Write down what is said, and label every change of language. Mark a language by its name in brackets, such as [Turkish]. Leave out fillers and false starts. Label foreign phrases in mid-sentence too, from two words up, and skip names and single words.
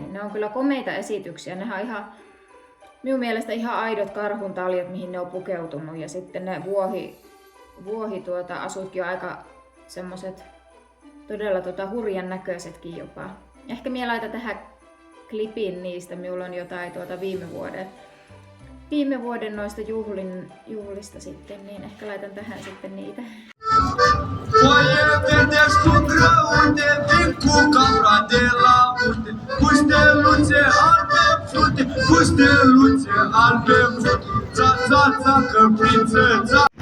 [Finnish] Niin ne on kyllä komeita esityksiä, ne on ihan minun mielestä ihan aidot karhuntaljat, mihin ne on pukeutunut ja sitten ne asutkin on aika semmoset todella hurjan näköisetkin jopa. Ehkä minä laitan tähän klipin niistä, minulla on jotain viime vuoden noista juhlista sitten, niin ehkä laitan tähän sitten niitä. [Romanian] Foaie vedeți cu grăunte, vin cu capra de la munte, cu steluțe albe frunte, cu steluțe albe frunte, ța, ța, ța, căpriță, ța.